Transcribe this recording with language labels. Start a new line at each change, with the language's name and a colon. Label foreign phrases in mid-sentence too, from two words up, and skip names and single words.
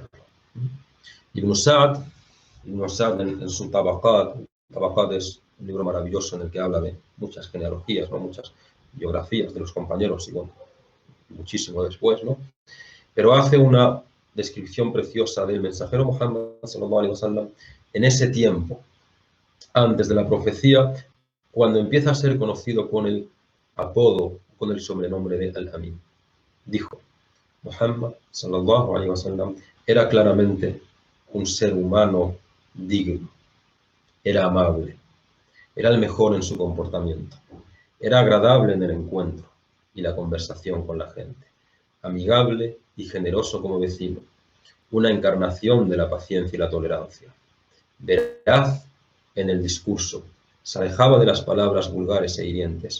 Spanish: Ibn Sa'd en su Tabaqat es un libro maravilloso en el que habla de muchas genealogías, ¿no?, muchas biografías de los compañeros, y bueno, muchísimo después, ¿no? Pero hace una descripción preciosa del mensajero Muhammad
Arabic: صلى الله عليه وسلم
Spanish: en ese tiempo, antes de la profecía, cuando empieza a ser conocido con el apodo, con el sobrenombre de Al-Amin. Dijo: Muhammad
Arabic: صلى الله عليه وسلم
Spanish: era claramente un ser humano digno, era amable, era el mejor en su comportamiento, era agradable en el encuentro y la conversación con la gente, amigable y generoso como vecino, una encarnación de la paciencia y la tolerancia, veraz en el discurso, se alejaba de las palabras vulgares e hirientes.